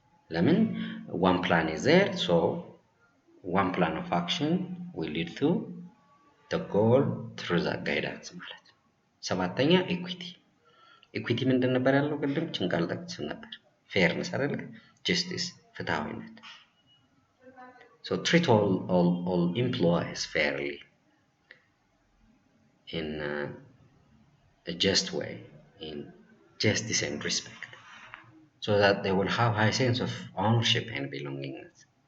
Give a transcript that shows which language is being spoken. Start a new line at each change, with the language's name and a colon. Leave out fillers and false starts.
English: ለምን one plan is there, so one plan of action will lead to the goal through the guidance
Amharic: ማለት ነው። ሰባተኛ ኢኩዊቲ ምንድን ነበር ያለው? ቅድም ጭንቃል ጠቅሰን ነበር። ፌርነስ አይደል? ጀስቲስ ፍትሃዊነት።
English: so treat all employees fairly in a just way, in justice and respect, so that they will have high sense of ownership and belongingness.